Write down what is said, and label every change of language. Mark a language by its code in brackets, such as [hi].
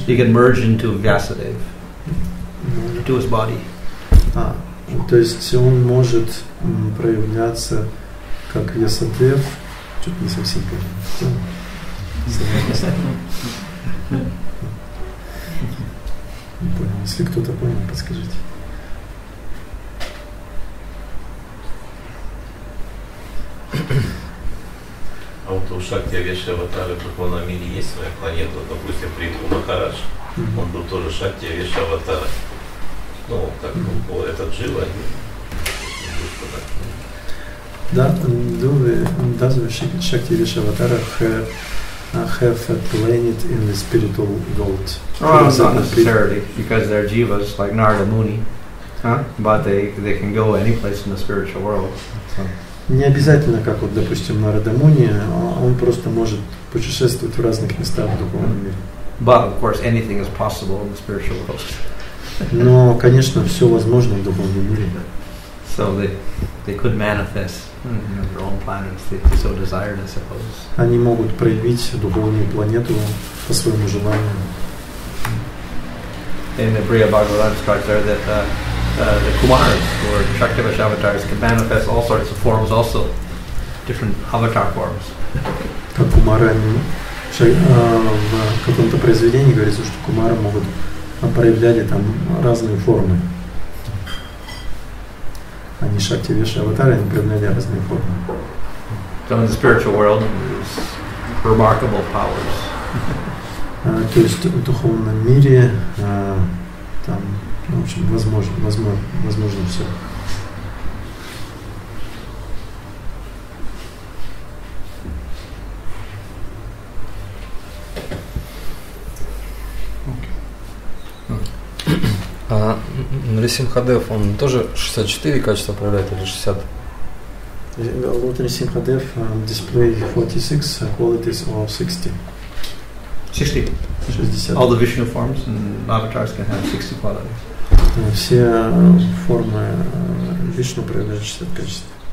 [en] He can merge into Vyasadeva, to his body. [ru] То есть он может проявляться как Вьясадев, что-то не совсем понял. Не понял. Если кто-то понял, подскажите. А вот у Шакти-Веши аватара в духовном мире есть своя планета, допустим, Притху Махарадж, он был тоже Шакти-Веши аватара. Ну, как этот Джива. [en] Does the Shakti-Vesha avatar have a planet in the spiritual world? Not necessarily, because they're jivas like Narada Muni, but they can go any place in the spiritual world. So. [ru] Не обязательно, как вот, допустим, Нарада Муни, он просто может путешествовать в разных местах в духовном мире. [en] But of course, anything is possible in the spiritual world. [ru] Но, конечно, все возможно в духовном мире. [en] So they could manifest their own planets if they so desired, I suppose. [ru] Они могут проявить духовную планету по своему желанию. [en] In the Briya Bhagavatam describes there that the Kumaras, or Shaktivesha avatars, can manifest all sorts of forms also, different avatar forms. [ru] Как Кумара, в каком-то произведении говорится, что Кумары могут проявляли там разные формы. Они Шакти-Веши аватары, они проявляли разные формы. [en] So in the spiritual world, there's remarkable powers. [ru] То есть в духовном мире там, в общем, возможно все. А Нрисимхадев, он тоже 64 качества проявляет или 60? [en] Lord Nrsimhadev display 46 qualities of 60. 60. 60. All the Vishnu forms and avatars can have 60 qualities. [ru] Все формы Вишну проявляют 60 качеств.